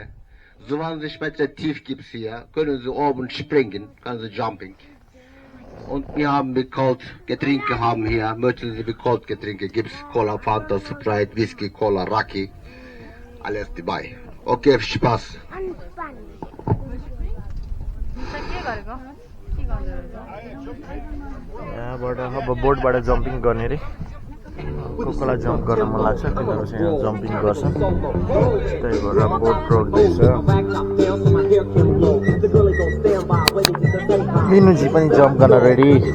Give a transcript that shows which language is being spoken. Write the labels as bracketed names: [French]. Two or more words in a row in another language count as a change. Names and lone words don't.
[German] 20 Meter tief gibt's hier. Können Sie oben springen, können Sie jumping. Und wir haben kalt Getränke haben hier. Möchten Sie kalt Getränke? Gibt's Cola, Fanta, Sprite, Whisky, Cola, Raki. Alles dabei. Okay, Spaß. [Nepali] यहाँबाट अब बोटबाट जम्पिङ गर्ने रे कसलाई जम्प गर्न मन लाग्छ तिनीहरू चाहिँ यहाँ जम्पिङ गर्छ त्यही भएर बोट रोक्दैछ मिनुजी पनि जम्प गर्न रेडी